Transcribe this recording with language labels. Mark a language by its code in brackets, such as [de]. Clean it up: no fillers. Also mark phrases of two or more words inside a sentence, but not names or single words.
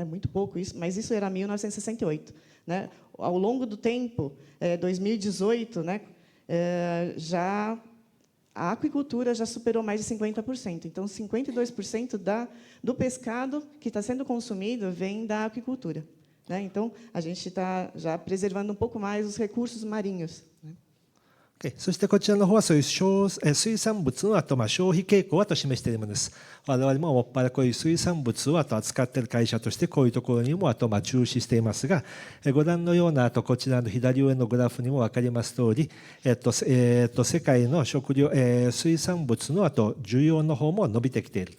[pt] Muito pouco isso, mas isso era 1968, né? Ao longo do tempo, 2018, né, a aquicultura já superou mais de 50%. Então, 52% do pescado que está sendo consumido vem da aquicultura, né? Então, a gente está já preservando um pouco mais os recursos marinhos, né? [ja] そしてこちらの方はそういう水産物の消費傾向を示しているものです。我々ももっぱらこういう水産物を扱っている会社としてこういうところにも注視していますが、ご覧のようなこちらの左上のグラフにも分かります通り、世界の水産物の需要の方も伸びてきていると。